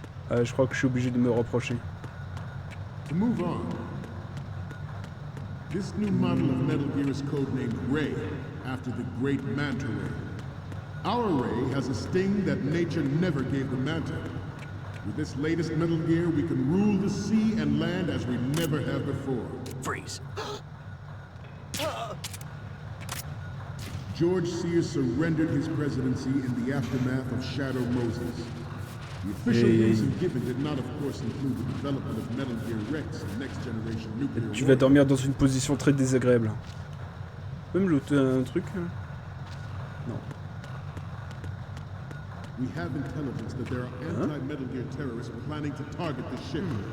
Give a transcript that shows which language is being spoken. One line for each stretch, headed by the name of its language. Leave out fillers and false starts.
French: Je crois que je suis obligé de me rapprocher.
English: To move on, this new model of Metal Gear is codenamed Ray, after the great Manta Ray. Our Ray has a sting that nature never gave the Manta. With this latest Metal Gear, we can rule the sea and land as we never have before. Freeze. George Sears surrendered his presidency in the aftermath of Shadow Moses. The official reason given did not, of course, include the development of Metal Gear Rex and next generation nuclear.
French: Tu vas dormir dans une position très désagréable. Tu peux me looter un truc? Non.
English: We have intelligence that there are anti-Metal Gear terrorists planning to target the ship.